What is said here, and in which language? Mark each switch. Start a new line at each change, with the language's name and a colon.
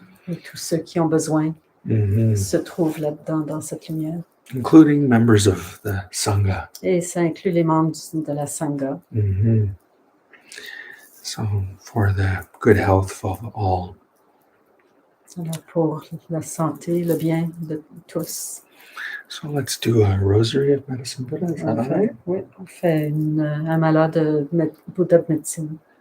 French: Et tous ceux qui ont besoin se trouvent là-dedans, dans cette lumière.
English: Including members of the Sangha.
French: Et ça inclut les membres de la Sangha.
English: So for the good health of all.
French: Alors pour la santé, le bien de tous.
English: So let's do a rosary of medicine Buddha. Is that all right?
French: Oui, on fait un malade de Bouddha de médecine.